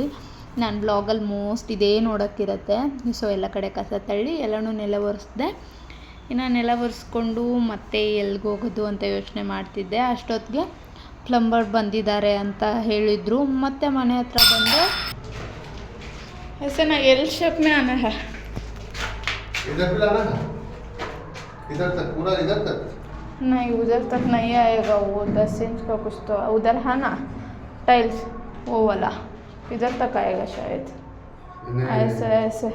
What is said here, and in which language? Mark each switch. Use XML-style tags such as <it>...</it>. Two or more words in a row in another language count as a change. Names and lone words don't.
<kn>ನಾನು ಬ್ಲಾಗಲ್ಲಿ ಮೋಸ್ಟ್ ಇದೇ ನೋಡೋಕ್ಕಿರುತ್ತೆ. ಸೊ ಎಲ್ಲ ಕಡೆ ಕಸ ತಳ್ಳಿ ಎಲ್ಲನೂ ನೆಲ ಒರೆಸ್ದೆ. ಇನ್ನು ನೆಲ ಒರೆಸ್ಕೊಂಡು ಮತ್ತೆ ಎಲ್ಲಿಗೆ ಹೋಗೋದು ಅಂತ ಯೋಚನೆ ಮಾಡ್ತಿದ್ದೆ. ಅಷ್ಟೊತ್ತಿಗೆ ಪ್ಲಂಬರ್ ಬಂದಿದ್ದಾರೆ ಅಂತ ಹೇಳಿದರು. ಮತ್ತೆ ಮನೆ ಹತ್ರ ಬಂದು</kn> <hi>ऐसे ना</hi> <en>L shape</en> <hi>में आना है। इधर भी लाना है, इधर तक पूरा इधर तक। नहीं उधर तक नहीं आएगा, वो 10 इंच का कुछ तो उधर है ना टाइल्स, वो वाला इधर तक आएगा शायद, ऐसे ऐसे।</hi>